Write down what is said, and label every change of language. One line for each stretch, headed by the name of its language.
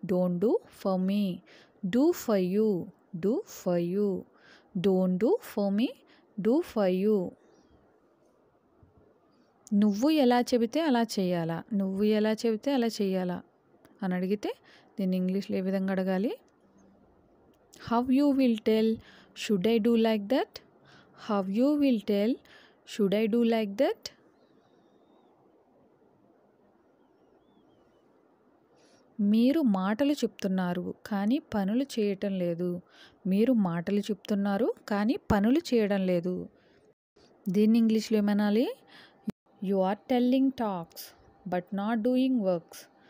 English: Don't do for me. Do for you. Do for you. Don't do for me. Do for you.
Telugu: నువ్వు ఎలా చెబితే అలా చేయాలా? నువ్వు ఎలా చెబితే అలా చేయాలా అని అడిగితే దీన్ని ఇంగ్లీష్లో ఏ విధంగా అడగాలి?
English: How you will tell, should I do like that? How you will tell, should I do like that?
Telugu: మీరు మాటలు చెప్తున్నారు కానీ పనులు చేయటం లేదు. మీరు మాటలు చెప్తున్నారు కానీ పనులు చేయడం లేదు. దీన్ని ఇంగ్లీష్లో ఏమనాలి?
English: You are telling talks but not doing works.